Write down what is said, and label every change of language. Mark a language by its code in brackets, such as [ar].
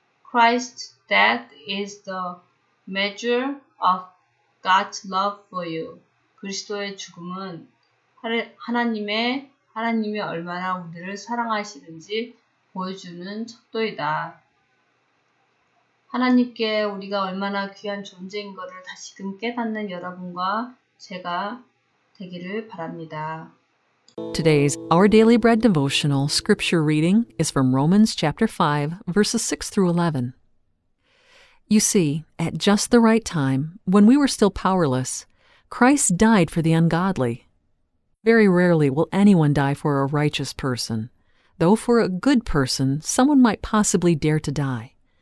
[en] Christ's death is the measure of God's love for you. [ko] 그리스도의 죽음은 하나님이 얼마나 우리를 사랑하시는지 보여주는 척도이다. 하나님께 우리가 얼마나 귀한 존재인 것을 다시금 깨닫는 여러분과 제가 되기를 바랍니다. [en] Today's Our Daily Bread devotional scripture reading is from Romans chapter 5, verses 6 through 11. You see, at just the right time, when we were still powerless, Christ died for the ungodly. Very rarely will anyone die for a righteous person, though for a good person, someone might possibly dare to die.